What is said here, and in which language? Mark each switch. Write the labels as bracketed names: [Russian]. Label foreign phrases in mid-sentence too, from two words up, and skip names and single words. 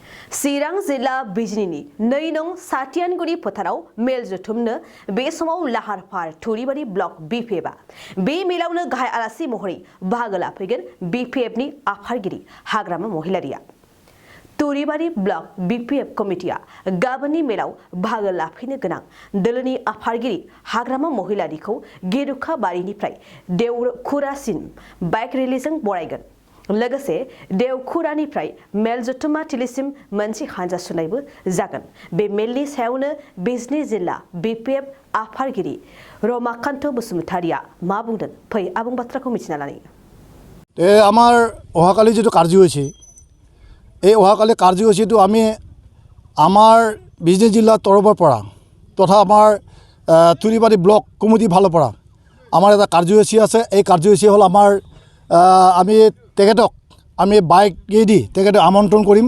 [Bodo] चिरां जिल्ला बिजनीनि 2 नं सातियानगुरि फोथाराव मेल जुथुमनो बे समाव लाहार फाहार थुरिबारि ब्लक बिपिएफआ बे मेलावनो गाहाय आलासि महरै बाहागो लाफैगोन बिपिएफनि आफादगिरि हाग्रामा महिलारिया तुरिबारि ब्लक बिपिएफ कमिटिया गाबोननि मेलाव बाहागो लाफैनो गोनां दोलोनि आफादगिरि हाग्रामा महिलारिखौ गेरुखाबारिनिफ्राय देवखुरासिम [English] bike rally-जों [Bodo] बरायगोन। लोगोसे देवखुरानिफ्राय मेल जुथुमा थिलिसिम मोनसे हानजा सुनायबो जागोन। बे मेलनि सायावनो बिजनी जिल्ला बिपिएफ आफादगिरि रमाकान्त बसुमतारिया मा बुंदों फै आबुं बाथ्राखौ मिथिना लानि। [Assamese] আমাৰ অহাকালি যেটো কাৰ্যসূচী এই অহাকালি কাৰ্যসূচীটো আমি আমাৰ বিজনী জিলাৰ তৰফৰ পৰা তথা আমাৰ তুৰিবাৰী ব্লক কমিটি ফালৰ পৰা আমাৰ এটা কাৰ্যসূচী আছে। এই কাৰ্যসূচী হ'ল আমাৰ আমি তেখেতক আমি বাইকেদি তেখেতক আমন্ত্ৰণ কৰিম।